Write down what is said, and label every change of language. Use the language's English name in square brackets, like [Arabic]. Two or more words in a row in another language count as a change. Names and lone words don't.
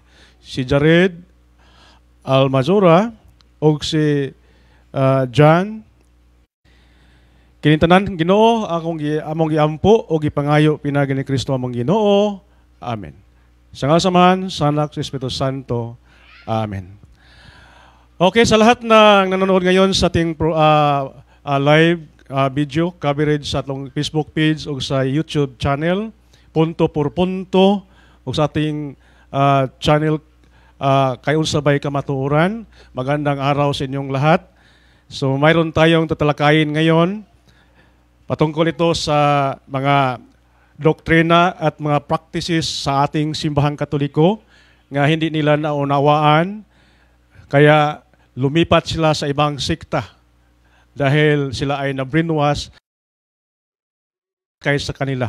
[Cebuano] Si Jared Almajora og si John kinintanan Ginoo among giampo og gipangayo pinagi ni Kristo among Ginoo. Amen. Sa ngalan sa Anak sa Espiritu Santo. Amen. [Filipino] Okay, sa lahat na nanonood ngayon sa ating [English] live video coverage [Filipino] sa atong Facebook page o sa YouTube channel, [Spanish] punto por punto, [Filipino] o sa ating channel Kayon Sabay Kamatuoran. Magandang araw sa inyong lahat. So mayroon tayong tatalakayin ngayon patungkol ito sa mga doktrina at mga practices sa ating simbahang Katoliko nga hindi nila naunawaan kaya lumipat sila sa ibang sikta dahil sila ay na-brainwash kaysa kanila.